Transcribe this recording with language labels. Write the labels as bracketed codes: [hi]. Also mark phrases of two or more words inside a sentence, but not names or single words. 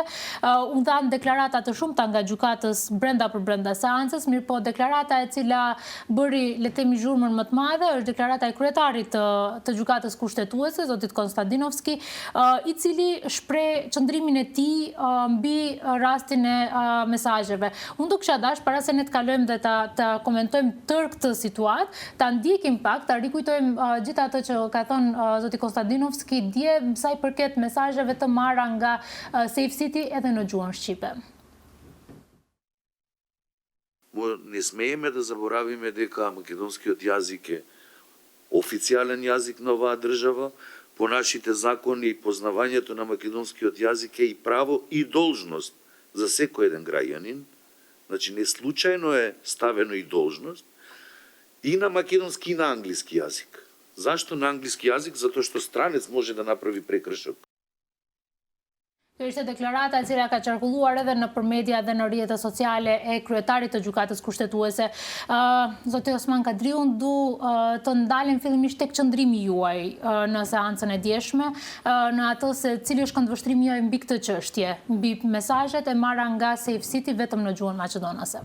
[sq] U dhanë deklarata të shumta nga gjykatës brenda për brenda seancës, mirë po deklarata e cila bëri le të themi zhurmën më të madhe është deklarata e kryetarit të gjykatës kushtetuese, zotit Konstantinovski, i cili shpreh qëndrimin e tij mbi rastin e mesazheve. Unë do kisha dash para se ne të kalojmë dhe ta komentojmë tërë këtë situatë, ta ndjekim pak, ta rikujtojmë gjithë atë që ka thënë zoti Konstantinovski dje sa i përket mesazheve të marra nga Safe City edhe në gjuhën shqipe. [mk] Не смееме да заборавиме дека македонскиот јазик е официјален јазик на оваа држава, по нашите закони и познавањето на македонскиот јазик е и право и должност за секој еден граѓанин, значи не случајно е ставено и должност, и на македонски и на англиски јазик. Зашто на англиски јазик? Затоа што странец може да направи прекршок. [sq] Kjo ishte deklarata e cila ka qarkulluar edhe në media dhe në rrjetet sociale e kryetarit të gjykatës kushtetuese. Zoti Osman Kadriu, du të ndalim fillimisht tek qëndrimi juaj në seancën e djeshme, në atë se cili është këndvështrimi juaj mbi këtë çështje, mbi mesazhet e marra nga Safe City vetëm në gjuhën maqedonase.